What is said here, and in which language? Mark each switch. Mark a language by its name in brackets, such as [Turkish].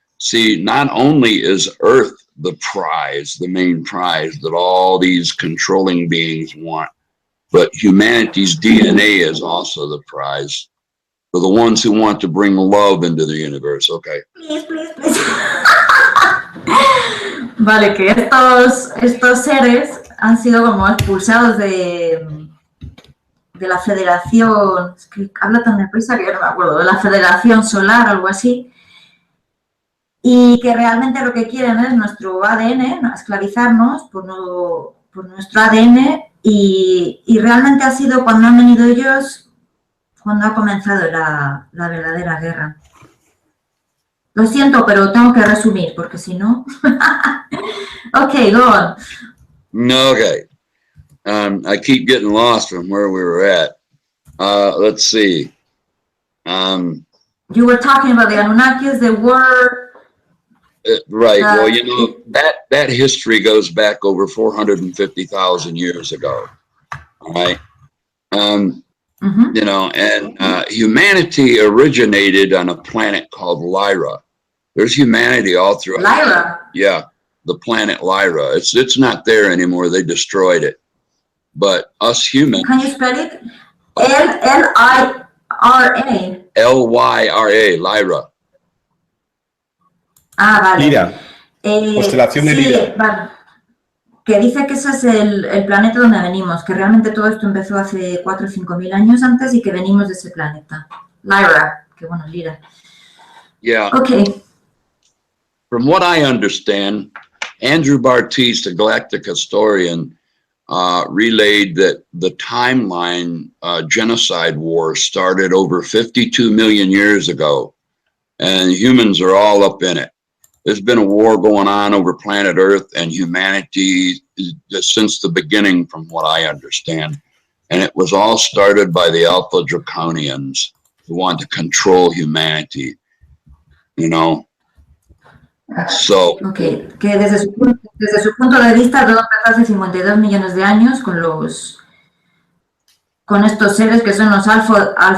[English] See, not only is Earth the prize, the main prize that all these controlling beings want, but humanity's DNA is also the prize. For the ones who want to bring love into the universe, okay? Please. [Spanish] Vale, que estos seres han sido como expulsados de la Federación, es que habla tan deprisa que yo no me acuerdo, de la Federación Solar, algo así, y que realmente lo que quieren es nuestro ADN, esclavizarnos por nuestro ADN, y realmente ha sido cuando han venido ellos cuando ha comenzado la verdadera guerra. Lo siento, pero tengo que resumir, porque si no... [English] Okay, go on. Okay. I keep getting lost from where we were at. Let's see. You were talking about the Anunnakis, they were... Right. Well, you know, that history goes back over 450,000 years ago. All right. You know, and humanity originated on a planet called Lyra. There's humanity all throughout. Lyra? Yeah, the planet Lyra. It's not there anymore. They destroyed it. but us humans. Can you spell it? L-I-R-A. L-Y-R-A, Lyra. [Spanish] Ah, vale. Lira. Constelación de sí, Lira. Vale. Que dice que ese es el planeta donde venimos, que realmente todo esto empezó hace 4 o 5 mil años antes y que venimos de ese planeta. Lyra, que bueno, Lira. [English] Yeah. Okay. From what I understand, Andrew Barthes, the galactic historian, relayed that the timeline genocide war started over 52 million years ago, and humans are all up in it. There's been a war going on over planet Earth and humanity since the beginning, from what I understand. And it was all started by the Alpha Draconians who wanted to control humanity, you know. So, Okay. [Spanish] Que desde su punto de vista todo empezó hace 52 millones de años con estos seres que son los alfa